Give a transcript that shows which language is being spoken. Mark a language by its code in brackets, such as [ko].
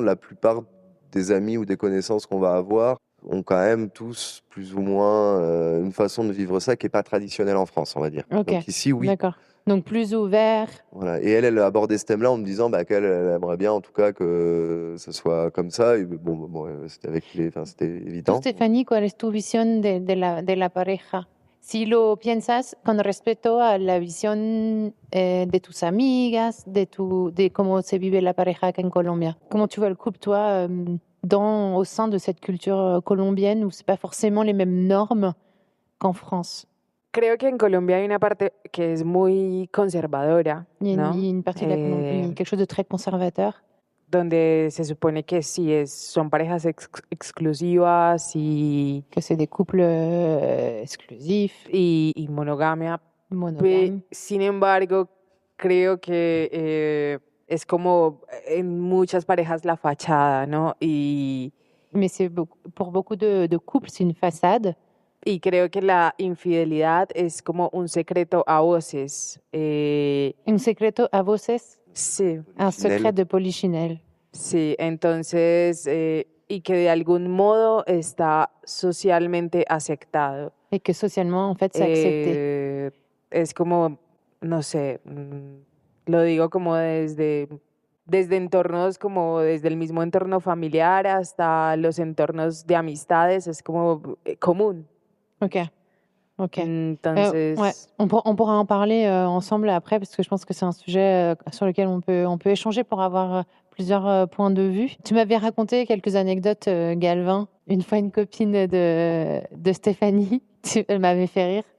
[fr] La plupart des amis ou des connaissances qu'on va avoir ont quand même tous plus ou moins une façon de vivre ça qui est pas traditionnelle en France, on va dire. Donc ici, oui. D'accord. Donc plus ouvert. Voilà. Et elle a abordé ce thème-là en me disant qu'elle aimerait bien en tout cas que ce soit comme ça. Et c'était évident. [es] Tú, Stephanie, ¿cuál es tu visión de la pareja? Si lo piensas con respecto a la visión de tus amigas, de cómo se vive la pareja acá en Colombia. [fr] Comment tu vois le couple, toi, au sein de cette culture colombienne où c'est pas forcément les mêmes normes qu'en France? [es] Creo que en Colombia hay una parte que es muy conservadora, [fr] Il y a [es] ¿no? [fr] une partie de quelque chose de très conservateur. [es] Donde se supone que sí son parejas exclusivas [fr] Que c'est des couples exclusifs, [es] y monogamia. [fr] monogames. [es] Sin embargo, creo que es como en muchas parejas la fachada, ¿no? [fr] Mais pour beaucoup de couples, c'est une façade. [es] Y creo que la infidelidad es como un secreto a voces. Un secreto a voces, Sí, [fr] un secret de polichinelle. [es] sí. Entonces, y que de algún modo está socialmente aceptado. [fr] Et que socialement, en fait, c'est accepté. [es] Es como, no sé, lo digo como desde entornos como desde el mismo entorno familiar hasta los entornos de amistades, es como común. Ok. Entonces, [fr] ouais. On pourra en parler ensemble après parce que je pense que c'est un sujet sur lequel on peut échanger pour avoir plusieurs points de vue. Tu m'avais raconté quelques anecdotes, Galvin. Une fois, une copine de Stéphanie, elle m'avait fait rire.